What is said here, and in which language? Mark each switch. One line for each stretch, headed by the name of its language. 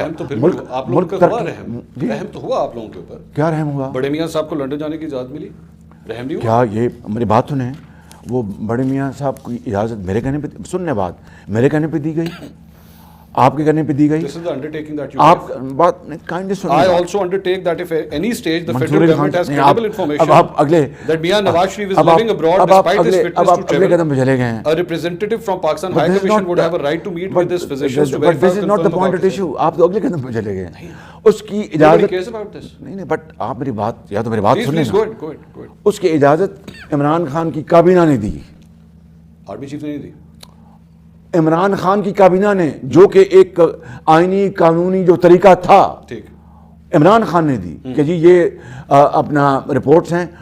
Urdu: رحم تو پھر آپ لوگوں کا ہوا. رحم تو ہوا آپ لوگوں کے اوپر. کیا رحم ہوا؟ بڑے میاں صاحب کو لندن جانے کی اجازت ملی، رحم نہیں ہوا کیا؟ یہ میری بات سنیں. وہ بڑے میاں صاحب کی اجازت میرے کہنے پہ، سننے بات میرے کہنے پہ دی گئی، آپ کے کہنے پہ دی گئی. آپ بات کائنڈلی سنیں.
English: I also undertake that if at any stage the federal government has credible information that Mian Nawaz Sharif is living abroad despite his fitness to travel, a representative from Pakistan High Commission would have a right to meet with his physicians to verify. But this is not the point at issue.
Urdu: آپ تو اگلے قدم پہ چلے گئے. اس کی اجازت نہیں، بٹ آپ میری بات یا تو میری بات سنیں. اس کی اجازت عمران خان کی کابینہ نے دی، آرمی چیف نے نہیں دی. عمران خان کی کابینہ نے، جو کہ ایک آئینی قانونی جو طریقہ تھا، عمران خان نے دی کہ جی یہ اپنا رپورٹس ہیں.